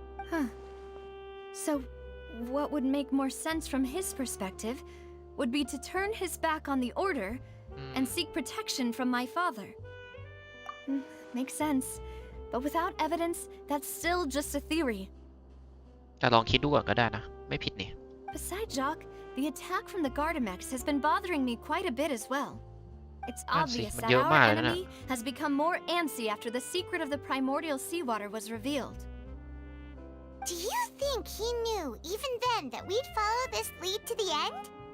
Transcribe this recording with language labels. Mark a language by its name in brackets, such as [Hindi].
[English] Huh. So, what would make more sense from his perspective would be to turn his back on the order and seek protection from my father. Makes sense. But without evidence, that's still just a theory. [Thai] แต่ลองคิดดูก่อนก็ได้นะ ไม่ผิดนี่ [English] Besides Jacques, the attack from the Gardamex has been bothering me quite a bit as well. It's obvious that our enemy has become more antsy after the secret of the primordial seawater was revealed. Do you think he knew, even then, that we'd follow this lead to the end?